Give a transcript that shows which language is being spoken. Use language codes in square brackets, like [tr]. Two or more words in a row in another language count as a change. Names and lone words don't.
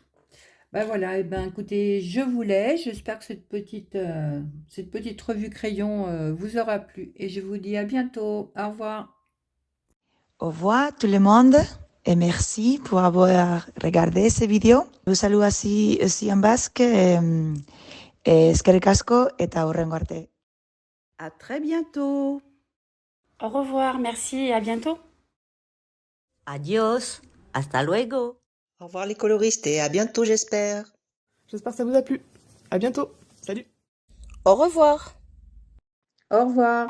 [fr] Ben voilà, et ben écoutez, je vous laisse. J'espère que cette petite revue crayon vous aura plu. Et je vous dis à bientôt. Au revoir. Au revoir tout le monde et merci pour avoir regardé ce vidéo. Je vous salue aussi en basque. [eu] Eskerrik asko eta hurrengo arte. [fr] À très bientôt. Au revoir, merci et à bientôt. [es] Adios, hasta luego. [fr] Au revoir les coloristes et à bientôt j'espère. J'espère que ça vous a plu. À bientôt. Salut. Au revoir. Au revoir.